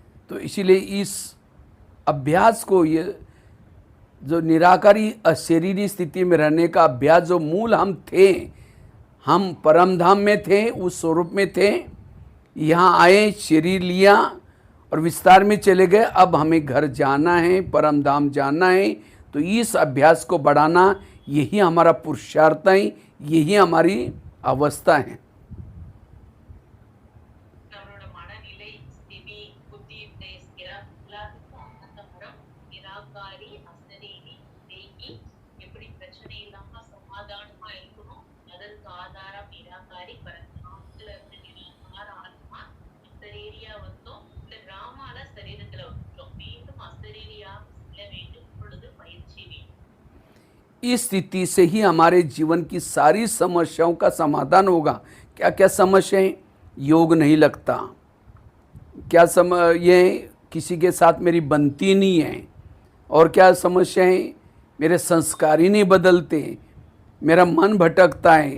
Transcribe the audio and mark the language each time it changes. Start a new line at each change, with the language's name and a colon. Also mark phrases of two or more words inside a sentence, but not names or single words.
Hindi: तो इसीलिए इस अभ्यास को, ये जो निराकारी अशरीरी स्थिति में रहने का अभ्यास, जो मूल हम थे, हम परम धाम में थे, उस स्वरूप में थे, यहाँ आए, शरीर लिया और विस्तार में चले गए। अब हमें घर जाना है, परम धाम जाना है। तो इस अभ्यास को बढ़ाना, यही हमारा पुरुषार्थ है, यही हमारी अवस्था है।
Tamil: நம்மளோட மனநிலை, ஸ்திதி, புத்தி, உத்தேசிக்கிற எல்லாத்துக்கும் அந்த மரம் நிராகாரி, அசரீரி, தேகி எப்படி பிரச்சனை இல்லாம சமாதானமா இருக்கணும், அதற்கு ஆதாரம் நிராகாரி பரமாத்மால இருந்து நிராகார ஆத்மா அசரீரியா வந்தோம். இந்த ராமால சரீரத்துல வந்துட்டோம். மீண்டும் அசரீரியா செல்ல வேண்டும். இப்பொழுது பயிற்சி வேண்டும்.
Hindi: इस स्थिति से ही हमारे जीवन की सारी समस्याओं का समाधान होगा। क्या क्या समस्याएं? योग नहीं लगता, क्या ये किसी के साथ मेरी बनती नहीं है, और क्या समस्याएं? मेरे संस्कार ही नहीं बदलते, मेरा मन भटकता है।